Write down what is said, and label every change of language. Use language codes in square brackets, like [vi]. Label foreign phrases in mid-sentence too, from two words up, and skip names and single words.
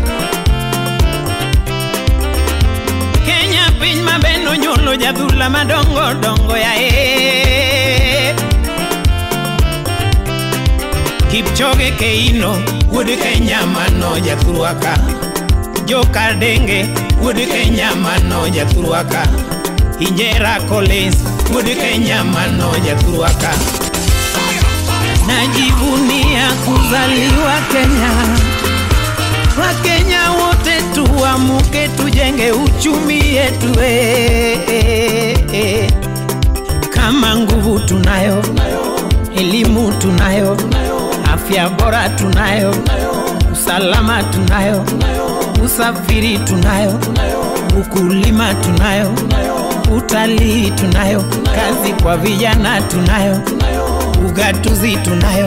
[luo] Kenya piny mabeno nyuolo jadhula madongo dongo yae. Kipchoge Keino wuod Kenya mano jathurwaka. Joka Denge wuod Kenya mano jathurwaka. Injera Collins wuod Kenya mano jathurwaka. [sw] Najivunia kuzaliwa Kenya. Wakenya wote tuamuke tujenge uchumi yetu kama nguvu tunayo, elimu tunayo, afya bora tunayo, usalama tunayo, usafiri tunayo, ukulima tunayo, utalii tunayo, kazi kwa vijana tunayo, ugatuzi tunayo.